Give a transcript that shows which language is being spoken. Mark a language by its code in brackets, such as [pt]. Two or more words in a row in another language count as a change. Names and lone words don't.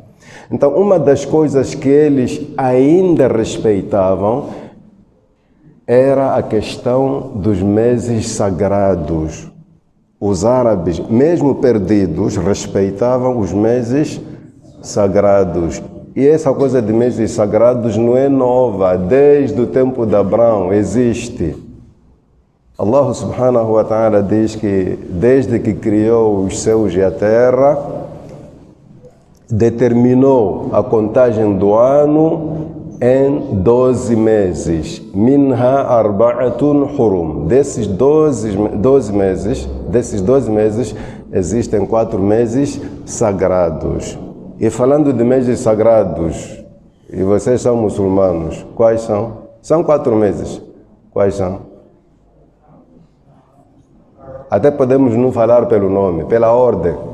[pt] Então, uma das coisas que eles ainda respeitavam era a questão dos meses sagrados. Os árabes, mesmo perdidos, respeitavam os meses sagrados. E essa coisa de meses sagrados não é nova, desde o tempo de Abraão existe. Allah [ar] سبحانه وتعالى [pt] diz que desde que criou os céus e a terra, determinou a contagem do ano em 12 meses. [ar] منها أربعة حرم. [pt] Desses 12 meses, existem 4 meses sagrados. E falando de meses sagrados, e vocês são muçulmanos, quais são? São 4 meses. Quais são? Até podemos não falar pelo nome, pela ordem.